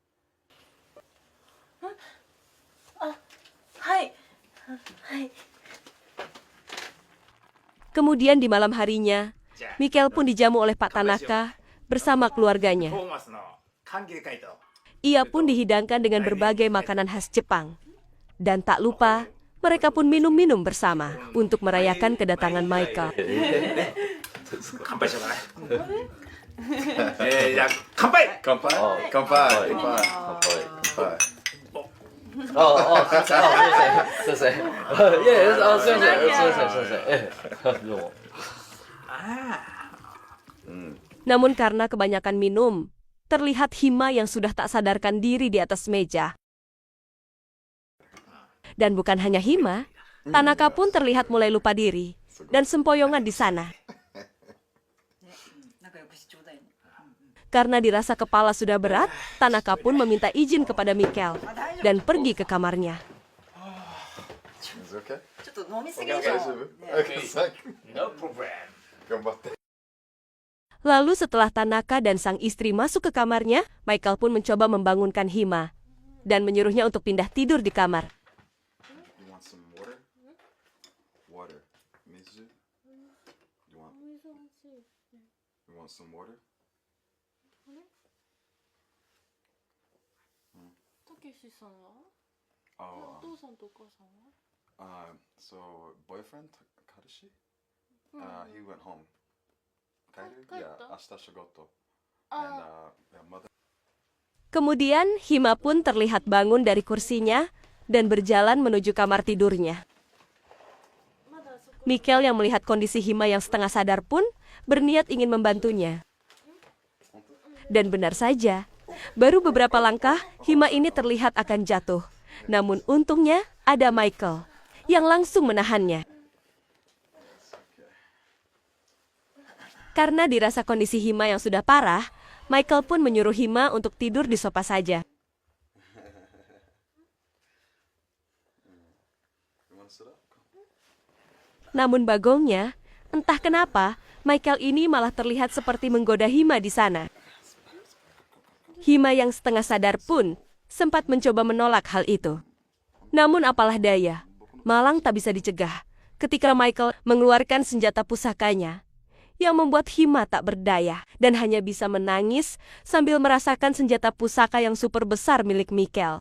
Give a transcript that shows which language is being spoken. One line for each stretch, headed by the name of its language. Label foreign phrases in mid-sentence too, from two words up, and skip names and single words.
Indonesian: Kemudian di malam harinya, Michael pun dijamu oleh Pak Tanaka bersama keluarganya. Ia pun dihidangkan dengan berbagai makanan khas Jepang. Dan tak lupa, mereka pun minum-minum bersama untuk merayakan kedatangan Michael.
Japanese: じゃあ乾杯。乾杯乾杯乾杯乾杯すいません。いやいや、すいません。すいません。どうも。
Indonesian: Namun karena kebanyakan minum, terlihat Hima yang sudah tak sadarkan diri di atas meja. Dan bukan hanya Hima, Tanaka pun terlihat mulai lupa diri dan sempoyongan di sana.
Japanese: 仲良くしちょうだいね
Indonesian: Karena dirasa kepala sudah berat, Tanaka pun meminta izin kepada Mikel dan pergi ke kamarnya.
English: Is it okay?
Japanese: ちょっと飲みすぎでしょ、大丈夫 Okay,
English: No problem.
Japanese: 頑張って
Indonesian: Lalu setelah Tanaka dan sang istri masuk ke kamarnya, Michael pun mencoba membangunkan Hima dan menyuruhnya untuk pindah tidur di kamar.
English: You want some water? Water. Mizu? You want some water?
Japanese: たけしさんは Oh, お父さんとお母さんは
English: so boyfriend? 彼氏 he went home.
Japanese: 帰る帰った Yeah, 明日仕事あ
English: And yeah, mother
Indonesian: Kemudian Hima pun terlihat bangun dari kursinya dan berjalan menuju kamar tidurnya. Mikel yang melihat kondisi Hima yang setengah sadar pun berniat ingin membantunya. Dan benar saja, baru beberapa langkah Hima ini terlihat akan jatuh. Namun untungnya ada Michael yang langsung menahannya. Karena dirasa kondisi Hima yang sudah parah, Michael pun menyuruh Hima untuk tidur di sofa saja.
English: You want to sit up?
Indonesian: Namun bagongnya, entah kenapa, Michael ini malah terlihat seperti menggoda Hima di sana. Hima yang setengah sadar pun sempat mencoba menolak hal itu. Namun apalah daya, malang tak bisa dicegah ketika Michael mengeluarkan senjata pusakanya yang membuat Hima tak berdaya dan hanya bisa menangis sambil merasakan senjata pusaka yang super besar milik Mikel.